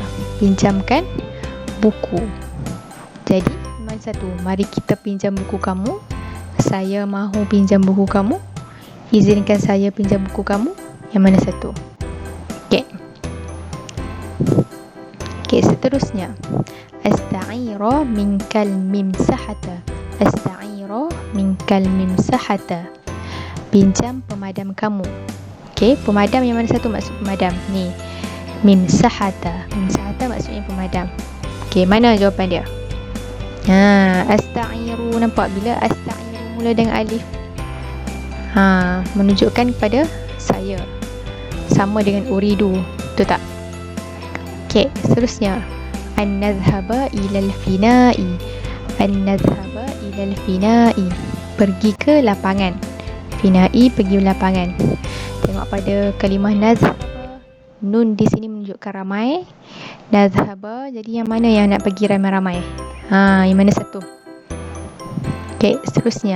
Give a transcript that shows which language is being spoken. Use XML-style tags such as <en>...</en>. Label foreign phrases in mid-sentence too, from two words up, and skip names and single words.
<ms>Pinjamkan buku. Jadi, mana satu? Mari kita pinjam buku kamu. Saya mahu pinjam buku kamu. Izinkan saya pinjam buku kamu. Yang mana satu? Okey. Okey, seterusnya.</ms> <ar>أستعير منك الممسحة. أستعير منك الممسحة.</ar> <ms>Pinjam pemadam kamu. Okey, pemadam yang mana satu maksud pemadam? Ni. Mimsahata. Mimsahata maksudnya pemadam. Okey, mana jawapan dia? Asta'iru. Nampak bila asta'iru mula dengan alif? Menunjukkan kepada saya. Sama dengan uridu. Betul tak? Okey, seterusnya.</ms> <ar>أن نذهب إلى الفناء. أن نذهب إلى الفناء.</ar> <ms>Pergi ke lapangan. Fina'i pergi ke lapangan. Tengok pada kalimah nadhhaba. Nun di sini menunjukkan ramai. Nadhhaba, jadi yang mana yang nak pergi ramai-ramai? Yang mana satu? Okey, seterusnya.</ms>